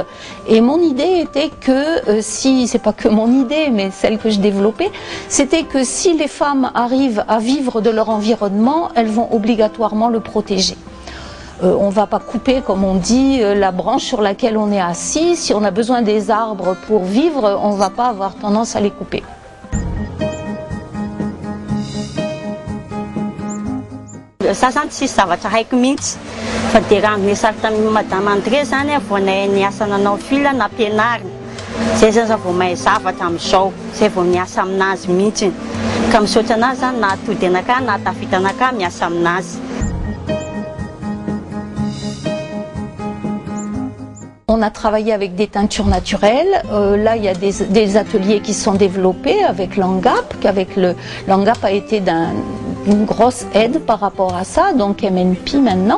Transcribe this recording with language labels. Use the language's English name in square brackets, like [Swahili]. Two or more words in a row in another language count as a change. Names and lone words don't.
[French] Et mon idée était que, si, c'est pas que mon idée, mais celle que je développais, c'était que si les femmes arrivent à vivre de leur environnement, elles vont obligatoirement le protéger. On ne va pas couper, comme on dit, la branche sur laquelle on est assis. Si on a besoin des arbres pour vivre, on ne va pas avoir tendance à les couper. [Malagasy] Ça zany tsy zavatra haiko mihitsy fa dia raha niresaka tamin'ny madame André zany vao niasa nanao fila na ampianarina zay zany vao mahay zavatra amin'izao zay vao miasa aminazy mihitsy ka misaotra anazy zany na atody anakah na tafita anakah miasa aminazy. [French] On a travaillé avec des teintures naturelles. Là, il y a des ateliers qui sont développés avec l'ANGAP. L'ANGAP a été d'une grosse aide par rapport à ça, donc MNP maintenant.